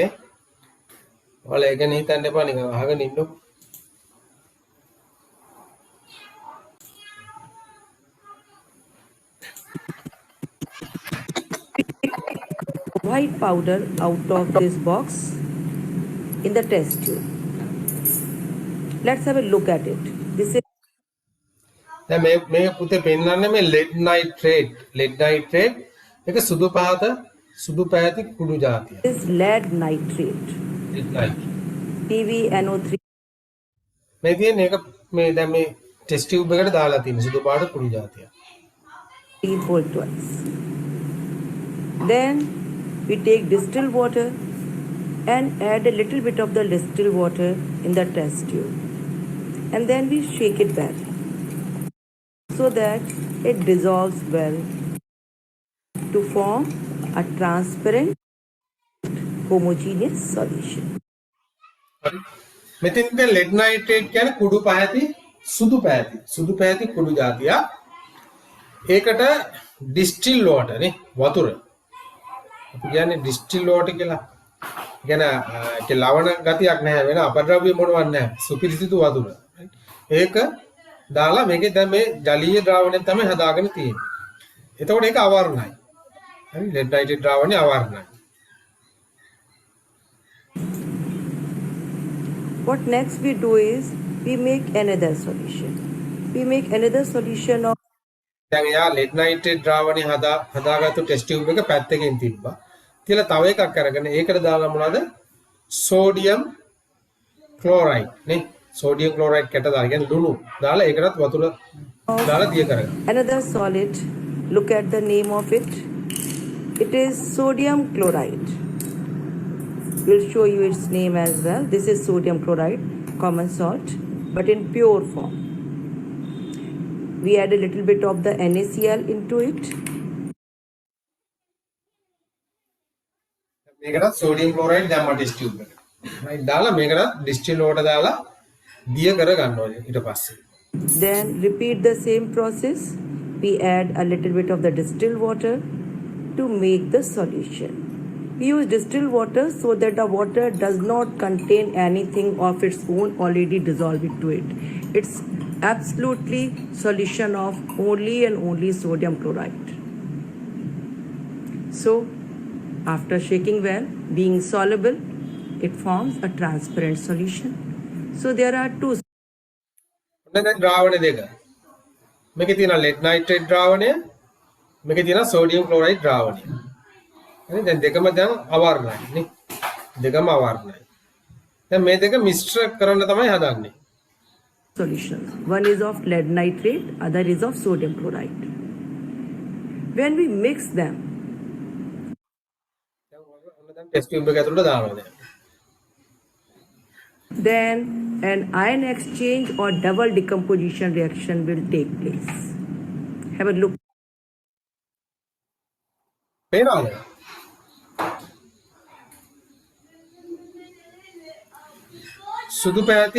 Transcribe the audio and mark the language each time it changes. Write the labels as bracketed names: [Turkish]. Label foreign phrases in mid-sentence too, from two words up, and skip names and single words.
[Sinhala] ඔයාලා ඒක නේ හිතන්න එපා නිකන් අහගෙන ඉන්නකො. [English] White powder out of this box in the test tube. Let's have a look at it. This [Sinhala] දැන් මේ පුතේ පෙන්නන්නේ මේ [English] lead nitrate. lead nitrate [Sinhala] මේක සුදු පැහැති කුඩු జాතිය. [English] is lead nitrate, lead nitrate. PbNO3 [Sinhala] මේ තියෙන්නේ ඒක මේ දැන් මේ [English] test tube [Sinhala] එකට දාලා තියෙන සුදු පාට කුඩු జాතිය. [English] whole twice. Then we take distilled water and add a little bit of the distilled water in the test tube, and then we shake it well so that it dissolves well to form a transparent homogeneous solution. [Sinhala] හරි. මෙතෙන් දැන් [English] lead nitrate [Sinhala] කියන්නේ කුඩු පැහැති සුදු පැහැති කුඩු జాතිය. ඒකට [English] distilled water [Sinhala] නේ වතුර. අපි කියන්නේ [English] distilled water [Sinhala] කියලා. කියන්නේ ඒක ලවණ ගතියක් නැහැ වෙන අපද්‍රව්‍ය මොනවත් නැහැ. සුපිරිසිදු වතුර. ඒක දාලා මේකේ දැන් මේ ජලීය ද්‍රාවණයෙන් තමයි හදාගෙන තියෙන්නේ. එතකොට ඒක අවර්ණයි. හරි [English] lead nitrate [Sinhala] ද්‍රාවණය අවර්ණයි. [English] What next we do is we make another solution. We make another solution of [Sinhala] දැන් එයා [English] lead nitrate [Sinhala] ද්‍රාවණය හදාගත්තු [English] test tube [Sinhala] එක පැත්තකින් තිබ්බා. තියලා තව එකක් අරගෙන ඒකට දාලා මොනවද? [English] sodium chloride නේ. sodium chloride [Sinhala] කැට දාලා කියන්නේ ලුණු දාලා ඒකටත් වතුර දාලා දිය කරගන්න. [English] another solid. Look at the name of it. It is sodium chloride. We'll show you its name as well. This is sodium chloride, common salt, but in pure form. We add a little bit of the NaCl into it. [Sinhala] මේකටත් [English] sodium chloride [Sinhala] දැම්මා [English] test tube [Sinhala] එකට. right දාලා මේකටත් [English] distil water [Sinhala] දාලා දිය කර ගන්න ඕනේ ඊට පස්සේ. [English] Then repeat the same process. We add a little bit of the distilled water to make the solution. We use distilled water so that the water does not contain anything of its own already dissolved into it. It's absolutely solution of only and only sodium chloride. So after shaking well, being soluble, it forms a transparent solution. So there are two. [Sinhala] ඔන්න දැන් ද්‍රාවණ දෙක. මේකේ තියෙන [English] lead nitrate [Sinhala] ද්‍රාවණය, මේකේ තියෙන [English] sodium chloride [Sinhala] ද්‍රාවණය. හරි දැන් දෙකම දැන් අවර්ණයි නේ. දෙකම අවර්ණයි. දැන් මේ දෙක මිශ්‍ර කරන්න තමයි හදන්නේ. [English] Solutions. One is of lead nitrate, other is of sodium chloride. When we mix them, [Sinhala] දැන් [English] test tube [Sinhala] එක ඇතුළට දානවා දැන්. [English] then an ion exchange or double decomposition reaction will take place. Have a look. [Sinhala] පේනවද? සුදු පැහැති